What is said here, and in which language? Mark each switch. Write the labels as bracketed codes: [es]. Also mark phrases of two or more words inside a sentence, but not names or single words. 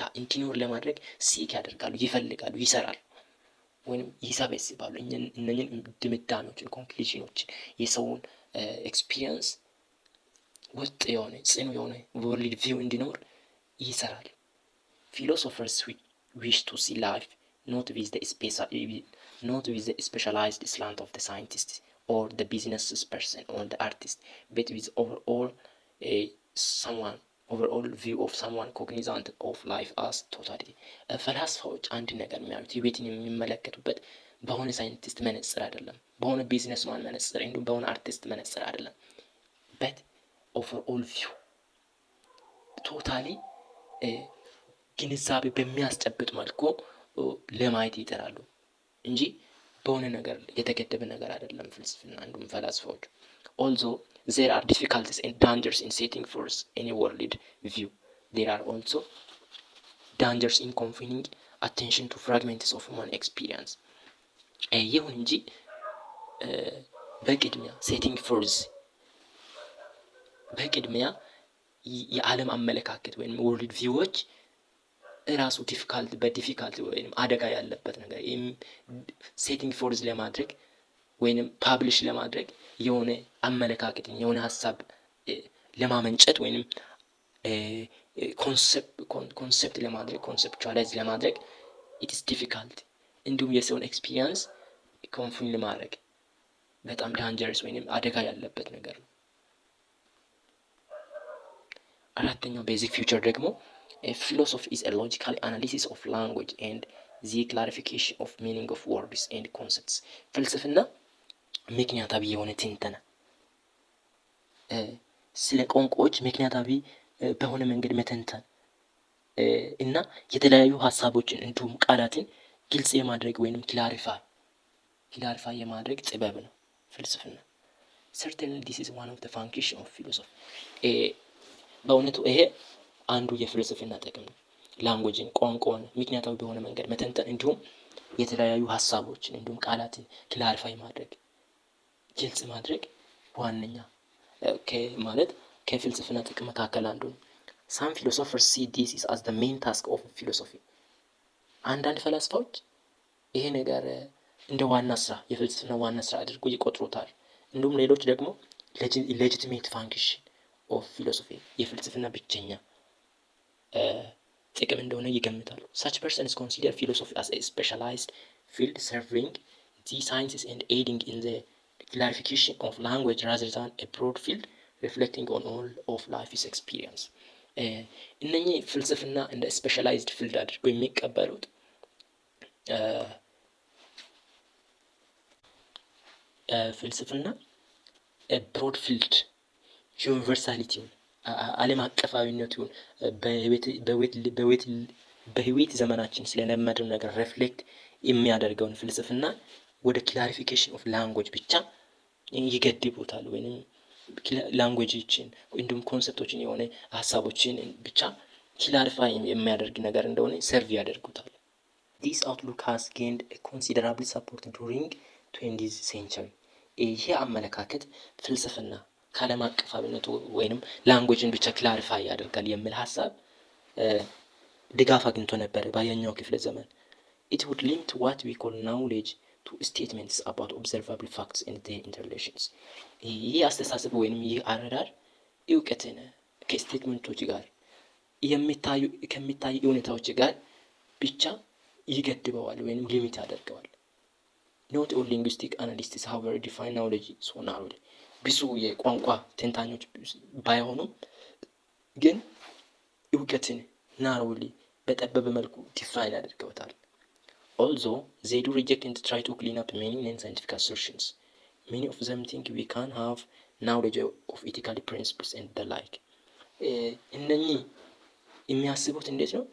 [am] እንዲኖር ለማድረግ ሲክ ያደርጋሉ፣ ይፈልጋሉ፣ ይሰራሉ ወይንም ይሰበስባሉ። እነኝን ድምዳሜዎችን፣ ኮንክሉዥኖችን የሰውን ኤክስፒሪየንስ ወጥ የሆነ ጽኑ የሆነ [en] world view [am] እንዲኖር ይሰራል። [en] philosophers wish to see life not with the specialized slant of the scientist or the business person or the artist, but with overall view of someone cognizant of life as totality። [am] ፈላስፋዎች አንድ ነገር የሚያዩት ህይወትን የሚመለከቱበት በሆነ ሳይንቲስት መነጽር አይደለም፣ በሆነ ቢዝነስማን መነጽር እንዲሁም በሆነ አርቲስት መነጽር አይደለም፣ [en] but overall view totally [am] ግንዛቤ በሚያስጨብጥ መልኩ ለማየት ይጥራሉ እንጂ በሆነ ነገር የተገደበ ነገር አይደለም ፍልስፍና እንዲሁም ፈላስፋዎች። [en] although there are difficulties and dangers in setting forth any world view, there are also dangers in confining attention to fragments of human experience። [am] ይሁን እንጂ በቅድሚያ [en] setting forth [am] በቅድሚያ የዓለም አመለካከት ወይም [en] world views [am] ራሱ ዲፊካልት ወይም አደጋ ያለበት ነገር [en] setting forth [am] ለማድረግ ወይም ፓብሊሽ ለማድረግ የሆነ አመለካከት የሆነ ሀሳብ ለማመንጨት ወይም ኮንሰፕት ለማድረግ ኮንሰፕቹዋላይዝ ለማድረግ [en] it's difficult። [am] እንዲሁም የሰውን ኤክስፒሪየንስ ኮንፊውዝ ማድረግ በጣም ዳንጀረስ ወይንም አደጋ ያለበት ነገር ነው። አራተኛው [en] basic feature [am] ደግሞ [en] philosophy is a logical analysis of language and the clarification of meaning of words and concepts። [am] ፍልስፍና ምክንያታዊ የሆነ ትንተና ስለ ቋንቋዎች ምክንያታዊ በሆነ መንገድ መተንተን እና የተለያዩ ሀሳቦችን እንዲሁም ቃላትን ግልጽ የማድረግ ወይንም ክላሪፋይ የማድረግ ጥበብ ነው ፍልስፍና። [en] certainly this is one of the function of philosophy። [am] በእውነቱ ይሄ አንዱ የፍልስፍና ጥቅም ነው። ላንጉጅን ቋንቋን ምክንያታዊ በሆነ መንገድ መተንተን እንዲሁም የተለያዩ ሀሳቦችን እንዲሁም ቃላትን ክላሪፋይ ማድረግ ግልጽ ማድረግ ዋነኛ ማለት ከፍልስፍና ጥቅም መካከል አንዱ ነው። [en] some philosophers see this as the main task of philosophy። [am] አንዳንድ ፈላስፋዎች ይሄ ነገር እንደ ዋና ስራ የፍልስፍና ዋና ስራ አድርጎ ይቆጥሩታል። እንዲሁም ሌሎች ደግሞ [en] legitimate function of philosophy [am] የፍልስፍና ብቸኛ ጥቅም እንደሆነ ይገምታሉ። [en] such persons consider philosophy as a specialized field serving the sciences and aiding in the clarification of language rather than a broad field reflecting on all of life's experience። [am] እነኚህ ፍልስፍና እንደ [en] specialized field አድርገው የሚቀበሉት ፍልስፍና broad field [am] ዩኒቨርሳሊቲውን ዓለም አቀፋዊነቱን በህይወት ዘመናችን ስለለመድነው ነገር ሬፍሌክት የሚያደርገውን ፍልስፍና ወደ [en] clarification of language [am] ብቻ ይገድቡታል ወይንም ላንጉጆችን እንዲሁም ኮንሰፕቶችን የሆነ ሀሳቦችን ብቻ ክላሪፋይ የሚያደርግ ነገር እንደሆነ ሰርቭ ያደርጉታል። [en] this outlook has gained a considerable support during 20th century። [am] ይሄ አመለካከት ፍልስፍና ከዓለም አቀፋዊነቱ ወይንም ላንጉጅን ብቻ ክላሪፋይ ያደርጋል የሚል ሀሳብ ድጋፍ አግኝቶ ነበር በሃያኛው ክፍለ ዘመን። [en] it would limit what we call knowledge to statements about observable facts and their interrelations። [am] ይህ አስተሳሰብ ወይንም ይህ አረዳድ እውቀትን ከስቴትመንቶች ጋር ከሚታዩ እውነታዎች ጋር ብቻ ይገድበዋል ወይንም ሊሚት ያደርገዋል። [en] not all linguistic analysts however define knowledge so narrowly። [am] ብዙ የቋንቋ ተንታኞች ባይሆኑም ግን እውቀትን ናሮሊ በጠበበ መልኩ ዲፋይን ያደርገውታል። [en] although they do reject and try to clean up many non-scientific assertions, many of them think we can have knowledge of ethical principles and the like። [am] እነኚህ የሚያስቡት እንዴት ነው?